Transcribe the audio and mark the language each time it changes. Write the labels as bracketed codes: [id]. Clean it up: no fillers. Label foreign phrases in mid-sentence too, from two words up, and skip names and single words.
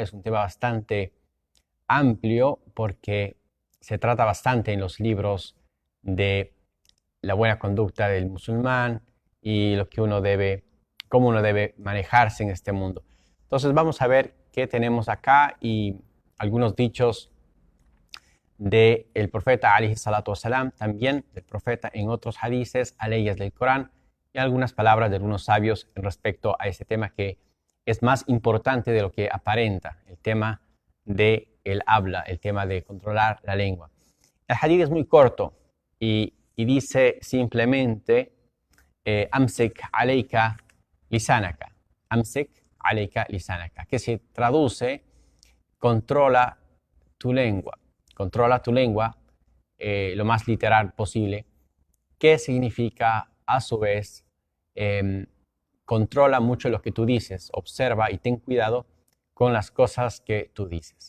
[es] Es un tema bastante amplio porque se trata bastante en los libros de la buena conducta del musulmán y lo que uno debe, cómo uno debe manejarse en este mundo. Entonces vamos a ver qué tenemos acá y algunos dichos del profeta [ar] عليه الصلاة والسلام, [es] también del profeta en otros hadices, aleyas del Corán, y algunas palabras de algunos sabios en respecto a este tema que es más importante de lo que aparenta, el tema del habla, el tema de controlar la lengua. El hadith es muy corto y dice simplemente [ar] أمسك عليك لسانك، أمسك عليك لسانك, [es] que se traduce controla tu lengua lo más literal posible, que significa a su vez controla mucho lo que tú dices, observa y ten cuidado con las cosas que tú dices.